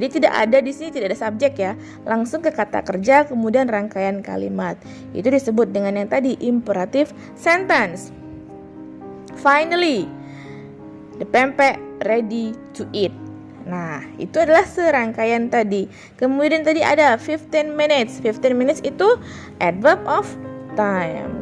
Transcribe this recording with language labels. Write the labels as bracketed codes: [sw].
[id] Jadi tidak ada di sini, tidak ada subjek ya. Langsung ke kata kerja, kemudian rangkaian kalimat. Itu disebut dengan yang tadi, imperative sentence. [en] Finally, the pempek ready to eat. [id] Nah, itu adalah serangkaian tadi. Kemudian tadi ada [en] 15 minutes. 15 minutes itu adverb of time.